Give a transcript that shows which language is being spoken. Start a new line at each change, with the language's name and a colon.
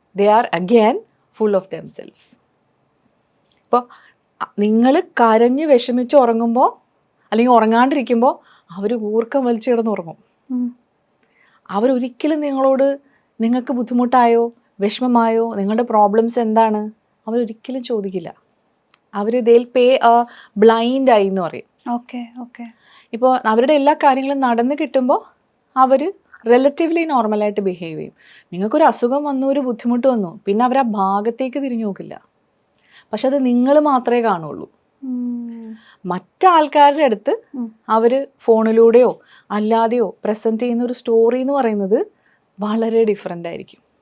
English: They are again full of themselves.
Malayalam: ഇപ്പോൾ നിങ്ങൾ കരഞ്ഞ് വിഷമിച്ച് ഉറങ്ങുമ്പോൾ അല്ലെങ്കിൽ ഉറങ്ങാണ്ടിരിക്കുമ്പോൾ അവർ ഊർക്കം വലിച്ചു കിടന്നുറങ്ങും. അവരൊരിക്കലും നിങ്ങളോട് നിങ്ങൾക്ക് ബുദ്ധിമുട്ടായോ വിഷമമായോ നിങ്ങളുടെ പ്രോബ്ലംസ് എന്താണ് അവരൊരിക്കലും ചോദിക്കില്ല. അവർ
English: they'll pay a blind eye
Malayalam: എന്ന് പറയും. Okay okay. ഇപ്പോൾ അവരുടെ എല്ലാ കാര്യങ്ങളും നടന്ന് കിട്ടുമ്പോൾ അവർ റിലേറ്റീവ്ലി നോർമലായിട്ട് ബിഹേവ് ചെയ്യും. നിങ്ങൾക്കൊരു അസുഖം വന്നു, ഒരു ബുദ്ധിമുട്ട് വന്നു, പിന്നെ അവർ ആ ഭാഗത്തേക്ക് തിരിഞ്ഞു നോക്കില്ല. പക്ഷെ അത് നിങ്ങൾ മാത്രമേ കാണുള്ളൂ. മറ്റാൾക്കാരുടെ അടുത്ത് അവർ ഫോണിലൂടെയോ അല്ലാതെയോ പ്രസൻറ്റ് ചെയ്യുന്ന ഒരു സ്റ്റോറി എന്ന് പറയുന്നത് വളരെ ഡിഫറെൻ്റ് ആയിരിക്കും.